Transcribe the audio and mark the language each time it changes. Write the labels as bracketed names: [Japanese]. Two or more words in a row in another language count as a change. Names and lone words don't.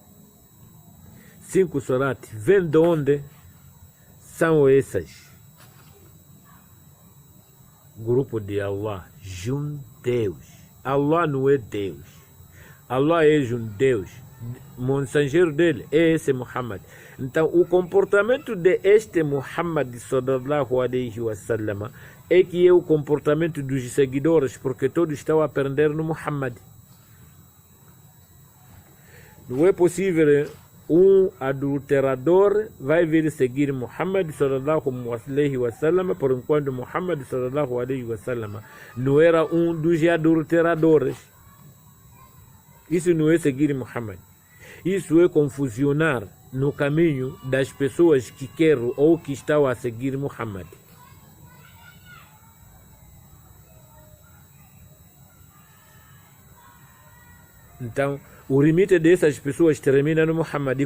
[Portuguese] 5 Surat, vem de onde são essas? Grupo de Allah, Deus. Allah não é Deus. Allah é um Deus. O mensageiro dele é esse Muhammad. Então, o comportamento de este Muhammad [Arabic] صلى الله عليه و سلم [Portuguese] é que é o comportamento dos seguidores, porque todos estão a aprender no Muhammad. Não é possível um adulterador vai vir seguir Muhammad [Arabic] صلى الله عليه و سلم, [Portuguese] por enquanto Muhammad [Arabic] صلى الله عليه و سلم [Portuguese] não era um dos adulteradores. Isso não é seguir Muhammad. Isso é confusionar no caminho das pessoas que querem ou que estão a seguir Muhammad. Então, o limite dessas pessoas termina no Muhammad.